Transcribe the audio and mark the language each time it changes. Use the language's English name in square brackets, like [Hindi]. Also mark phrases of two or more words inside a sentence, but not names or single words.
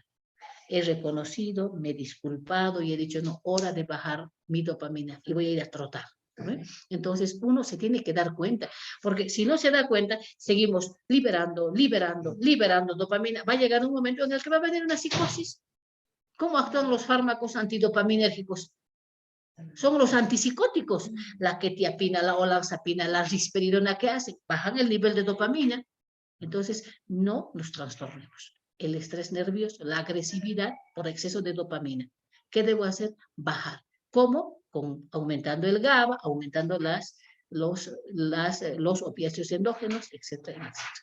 [Spanish] He reconocido, me he disculpado y he dicho, no, hora de bajar mi dopamina y voy a ir a trotar. ¿No? Entonces uno se tiene que dar cuenta, porque si no se da cuenta, seguimos liberando dopamina. Va a llegar un momento en el que va a venir una psicosis. ¿Cómo actúan los fármacos antidopaminérgicos? Son los antipsicóticos, la quetiapina, la olanzapina, la risperidona, ¿qué hacen? Bajan el nivel de dopamina. Entonces, no nos trastornemos. El estrés nervioso, la agresividad por exceso de dopamina. ¿Qué debo hacer? Bajar. ¿Cómo? Aumentando el GABA, aumentando los opiáceos endógenos, etcétera, etcétera.